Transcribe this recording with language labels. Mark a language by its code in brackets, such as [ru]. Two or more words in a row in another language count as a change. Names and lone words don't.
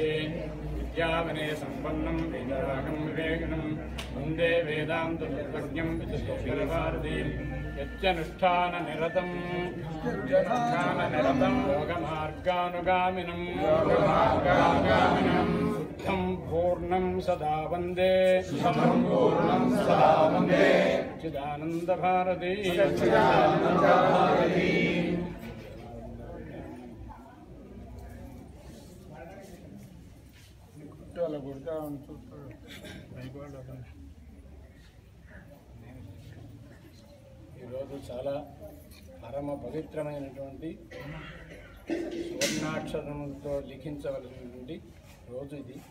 [sa] विद्यावने सम्पन्नं वेदागं विवेकिनं वन्दे वेदान्ततत्त्वज्ञं विशेषभारतीं यच्चनुष्ठाननिरतं योगमार्गानुगामिनं शुद्धं पूर्णं सदा वन्दे चिदानन्दभारती। [te] అలా కొడతా చూస్తాడు ఈరోజు చాలా పరమ పవిత్రమైనటువంటి సువర్ణాక్షరములతో లిఖించవలసినటువంటి రోజు ఇది.